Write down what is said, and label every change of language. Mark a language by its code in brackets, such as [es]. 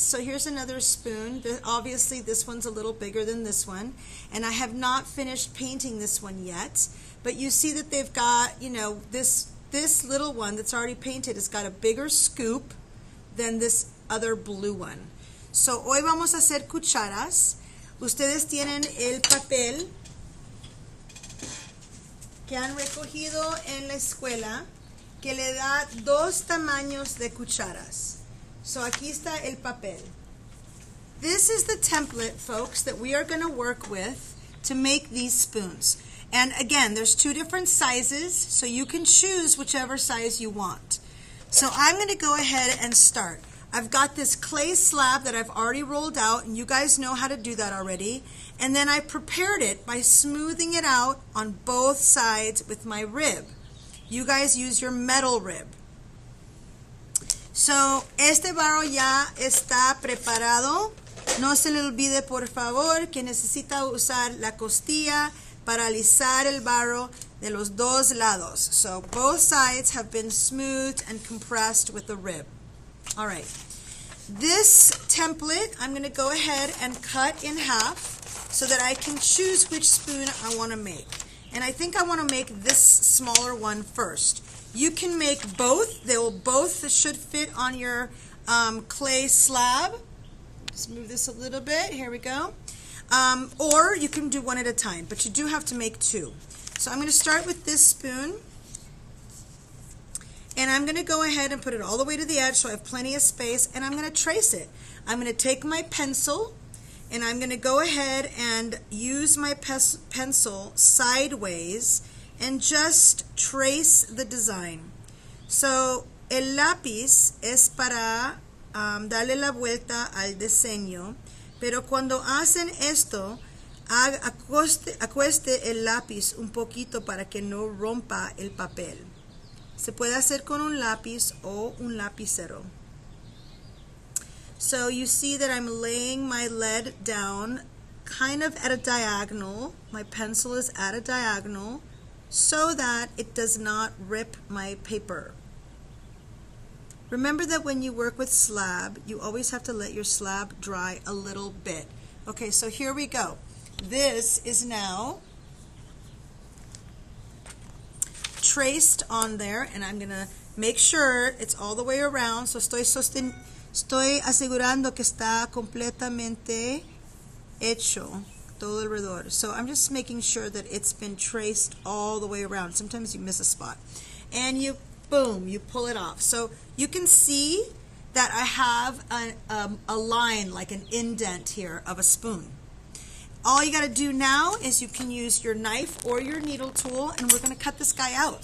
[en] So here's another spoon. Obviously this one's a little bigger than this one, and I have not finished painting this one yet, but you see that they've got, this little one that's already painted has got a bigger scoop than this other blue one. [es] So hoy vamos a hacer cucharas. Ustedes tienen el papel que han recogido en la escuela que le da dos tamaños de cucharas. So aquí está el papel. [en] This is the template, folks, that we are going to work with to make these spoons. And again, there's two different sizes, so you can choose whichever size you want. So I'm going to go ahead and start. I've got this clay slab that I've already rolled out, and you guys know how to do that already. And then I prepared it by smoothing it out on both sides with my rib. You guys use your metal rib. So, [es] este barro ya está preparado. No se le olvide, por favor, que necesita usar la costilla para alisar el barro de los dos lados. [en] So, both sides have been smoothed and compressed with the rib. All right, this template I'm going to go ahead and cut in half so that I can choose which spoon I want to make. And I think I want to make this smaller one first. You can make both. They will both should fit on your clay slab. Just move this a little bit. Here we go. Or you can do one at a time, but you do have to make two. So I'm going to start with this spoon. And I'm going to go ahead and put it all the way to the edge so I have plenty of space, and I'm going to trace it. I'm going to take my pencil, and I'm going to go ahead and use my pencil sideways and just trace the design. [es] So, el lápiz es para darle la vuelta al diseño, pero cuando hacen esto, acueste el lápiz un poquito para que no rompa el papel. Se puede hacer con un lápiz o un lapicero. [en] So you see that I'm laying my lead down kind of at a diagonal. My pencil is at a diagonal so that it does not rip my paper. Remember that when you work with slab, you always have to let your slab dry a little bit. Okay, so here we go. This is now traced on there, and I'm going to make sure it's all the way around. [es] So estoy asegurando que está completamente hecho todo alrededor. [en] So I'm just making sure that it's been traced all the way around. Sometimes you miss a spot. And you, boom, you pull it off. So you can see that I have a line, like an indent here of a spoon. All you got to do now is you can use your knife or your needle tool, and we're going to cut this guy out.